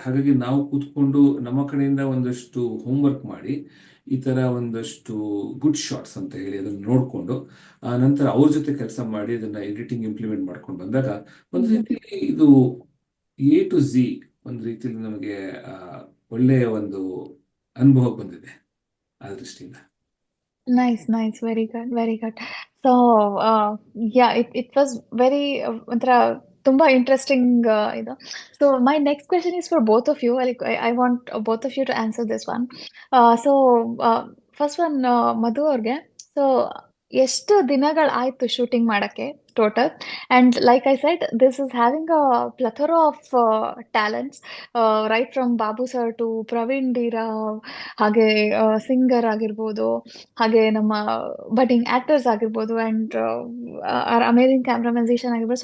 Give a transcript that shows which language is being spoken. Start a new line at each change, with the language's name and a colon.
Kannada: ಹಾಗಾಗಿ ನಾವು ಕೂತ್ಕೊಂಡು ನಮ್ಮ ಕಡೆಯಿಂದ ಒಂದಷ್ಟು ಹೋಮ್ವರ್ಕ್ ಮಾಡಿ ಈ ತರ ಒಂದಷ್ಟು ಗುಡ್ ಶಾರ್ಟ್ಸ್ ಅಂತ ಹೇಳಿ ಅದನ್ನ ನೋಡ್ಕೊಂಡು ನಂತರ ಅವ್ರ ಜೊತೆ ಕೆಲಸ ಮಾಡಿ ಅದನ್ನ ಎಡಿಟಿಂಗ್ ಇಂಪ್ಲಿಮೆಂಟ್ ಮಾಡ್ಕೊಂಡು ಬಂದಾಗ ಒಂದು ರೀತಿಯಲ್ಲಿ ಇದು ಎ ಟು ಝಿ ಒಂದು ರೀತಿಯಲ್ಲಿ ನಮಗೆ ಒಳ್ಳೆಯ ಒಂದು ಅನುಭವ ಬಂದಿದೆ ಆ ದೃಷ್ಟಿಯಿಂದ.
English: Nice, nice. Very good, very good. So, yeah, it was very
Kannada: ಒಂಥರ ತುಂಬಾ ಇಂಟ್ರೆಸ್ಟಿಂಗ್ ಇದು.
English: So, my next question is for both of you. Like, I want both of you to answer this one. So, first one,
Kannada: ಮಧು ಅವ್ರಿಗೆ. So, ಎಷ್ಟು ದಿನಗಳಾಯ್ತು shooting ಮಾಡಕ್ಕೆ?
English: total. And like I said, this is having a plethora of talents, right from Babu sir to Praveen Dira,
Kannada: ಹಾಗೆ singer ಆಗಿರ್ಬೋದು, ಹಾಗೆ ನಮ್ಮ budding actors ಆಗಿರ್ಬೋದು, and amazing ಕ್ಯಾಮ್ರಾಮೈಸೇಷನ್ ಆಗಿರ್ಬೋದು.